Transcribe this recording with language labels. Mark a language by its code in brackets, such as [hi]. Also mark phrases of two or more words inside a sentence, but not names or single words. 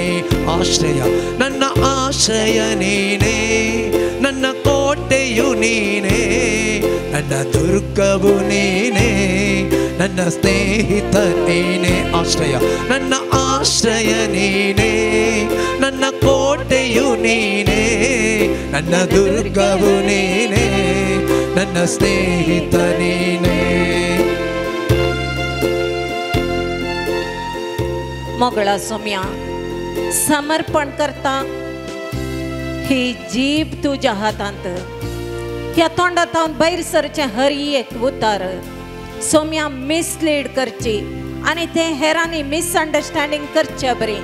[kn] ಆಶ್ರಯ, ನನ್ನ ಆಶ್ರಯ ನೀನೇ, ನನ್ನ ಕೋಟೆಯು ನೀನೇ, ನನ್ನ ದುರ್ಗವು ನೀನೇ, ನನ್ನ ಸ್ನೇಹಿತ ನೀನೆ. ಆಶ್ರಯ, ನನ್ನ ಆಶ್ರಯ ನೀನೇ, ನನ್ನ ಕೋಟೆಯು ನೀನೇ, ನನ್ನ ದುರ್ಗವು ನೀನೇ, ನನ್ನ ಸ್ನೇಹಿತ ನೀನೇ. [kok] मोगळा सोम्या समर्पण करता ही जीभ तुझ्या हातांत, ह्या तोंडांत भायर सरचे हर एक उतार सोम्या मिसलीड करची आनी ते हेरांनी मिसअंडरस्टँडिंग करचे बरी.